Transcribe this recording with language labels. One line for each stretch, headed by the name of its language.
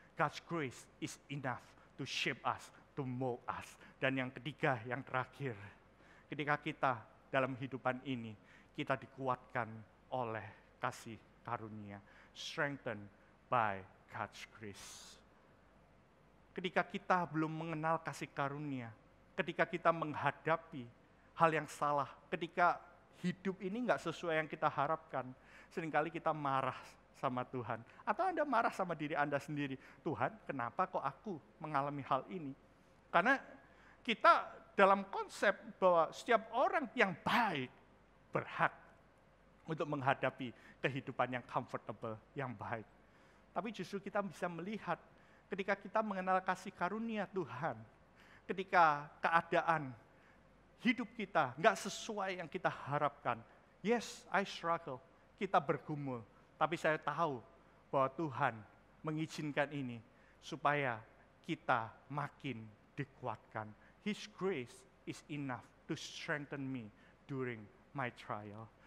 English: God's grace is enough to shape us, to mold us.
Indonesian: Dan yang ketiga, yang terakhir, ketika kita dalam kehidupan ini, kita dikuatkan oleh kasih karunia.
English: Strengthened by God's grace.
Indonesian: Ketika kita belum mengenal kasih karunia, ketika kita menghadapi hal yang salah, ketika hidup ini nggak sesuai yang kita harapkan, seringkali kita marah sama Tuhan. Atau Anda marah sama diri Anda sendiri. Tuhan, kenapa kok aku mengalami hal ini? Karena kita dalam konsep bahwa setiap orang yang baik berhak untuk menghadapi kehidupan yang comfortable, yang baik. Tapi justru kita bisa melihat ketika kita mengenal kasih karunia Tuhan, ketika keadaan hidup kita nggak sesuai yang kita harapkan.
English: Yes, I struggle.
Indonesian: Kita bergumul. Tapi saya tahu bahwa Tuhan mengizinkan ini supaya kita makin dikuatkan.
English: His grace is enough to strengthen me during my trial.